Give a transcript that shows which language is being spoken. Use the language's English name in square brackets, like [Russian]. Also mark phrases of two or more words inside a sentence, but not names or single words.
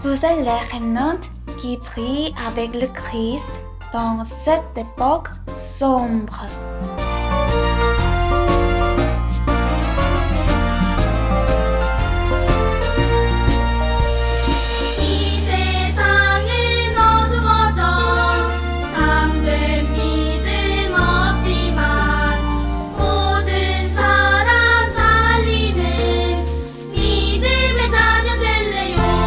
[French] appelle les remnants qui prient avec le Christ dans cette époque sombre. [Korean] 이 세상은 어두워져 참된 믿음 없지만 모든 사람 살리는 믿음의 자녀 될래요.